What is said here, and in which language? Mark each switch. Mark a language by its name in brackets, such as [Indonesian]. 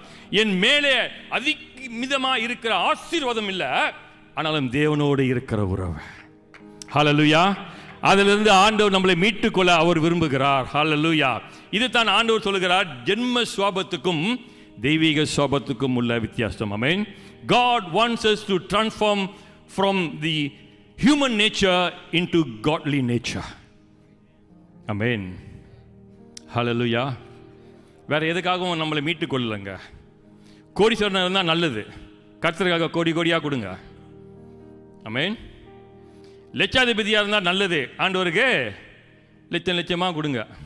[Tamil] என் மேலே அதிகமிதமா இருக்கிற ஆசீர்வாதம் இல்லை, ஆனாலும் தேவனோடு இருக்கிற உறவு. ஹல்லேலூயா. அதிலிருந்து ஆண்டவர் நம்மளை மீட்டுக்கொள்ள அவர் விரும்புகிறார். ஹல்லேலூயா. இது தான் ஆண்டவர் சொல்லுகிறார், ஜென்ம சுவாபத்துக்கும் தெய்வீக சுவாபத்துக்கும் உள்ள வித்தியாசம். ஆமென். [English] God wants us to transform from the human nature into godly nature. [Tamil] ஆமென். ஹல்லேலூயா. வேற எதுக்காகவும் நம்மளை மீட்டுக் கொள்ளலங்க. கோடீஸ்வரன் இருந்தால் நல்லது, கர்த்தருக்காக கோடி கோடியா கொடுங்க. ஆமென். லட்சாதிபதியாக இருந்தால் நல்லது, ஆண்டவருக்கு லட்சம் லட்சமாக கொடுங்க.